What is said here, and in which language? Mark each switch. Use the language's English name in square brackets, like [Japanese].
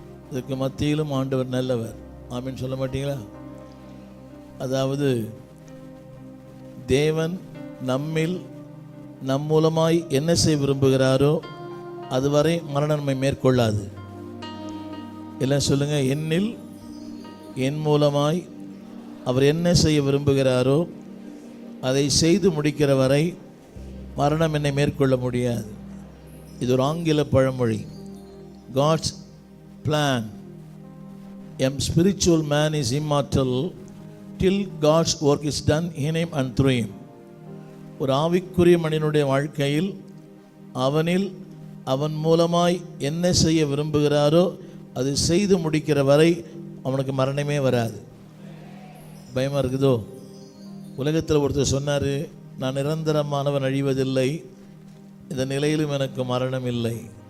[Tamil] இதுக்கு மத்தியிலும் ஆண்டவர் நல்லவர். ஆமீன் சொல்ல மாட்டீங்களா? அதாவது தேவன் நம்மில் நம் மூலமாய் என்ன செய்ய விரும்புகிறாரோ அதுவரை மரணம் நம்மை மேற்கொள்ளாது. எல்லாம் சொல்லுங்க, என்னில் என் மூலமாய் அவர் என்ன செய்ய விரும்புகிறாரோ அதை செய்து முடிக்கிற வரை மரணம் என்னை மேற்கொள்ள முடியாது. இது ஒரு ஆங்கில பழமொழி. [English] God's plan, a spiritual man is immortal till God's work is done in him and through him. [Tamil] ஒரு ஆவிக்குரிய மனிதனுடைய வாழ்க்கையில் அவனில் அவன் மூலமாய் என்ன செய்ய விரும்புகிறாரோ அது செய்து முடிக்கிற வரை அவனுக்கு மரணமே வராது. பயமாக இருக்குதோ? உலகத்தில் ஒருத்தர் சொன்னார், நான் நிரந்தரமானவன், அழிவதில்லை, இந்த நிலையிலும் எனக்கு மரணம் இல்லை.